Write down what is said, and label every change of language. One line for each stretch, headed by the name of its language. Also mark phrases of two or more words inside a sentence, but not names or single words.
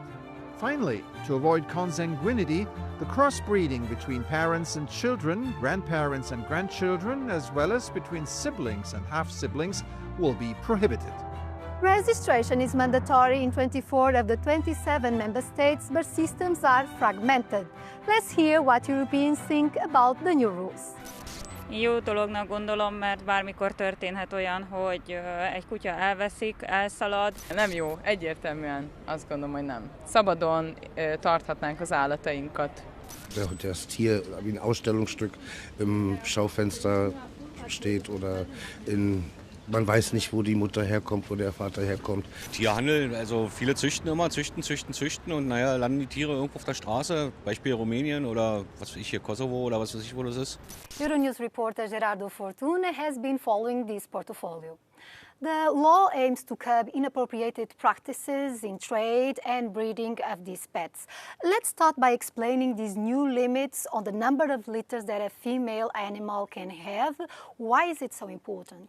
English: Finally, to avoid consanguinity, the crossbreeding between parents and children, grandparents and grandchildren, as well as between siblings and half-siblings, will be prohibited. Registration is mandatory in 24 of the 27 member states, but systems are fragmented. Let's hear what Europeans think about the new rules.
Hungarian: Jó dolognak gondolom, mert bármikor történhet olyan, hogy egy kutya elveszik, elszalad. Nem jó, egyértelműen azt gondolom, hogy nem. Szabadon tarthatnánk az állatainkat.
German: Wenn das Tier wie ein Ausstellungsstück im Schaufenster steht oder man weiß nicht, wo die Mutter herkommt, wo der Vater herkommt. Tierhandel, also viele züchten immer, züchten und naja, landen die Tiere irgendwo auf der Straße, Beispiel Rumänien oder was weiß ich hier, Kosovo oder was weiß ich, wo das ist.
English: Euronews reporter Gerardo Fortuna has been following this portfolio. The law aims to curb inappropriate practices in trade and breeding of these pets. Let's start by explaining these new limits on the number of litters that a female animal can have. Why is it so important?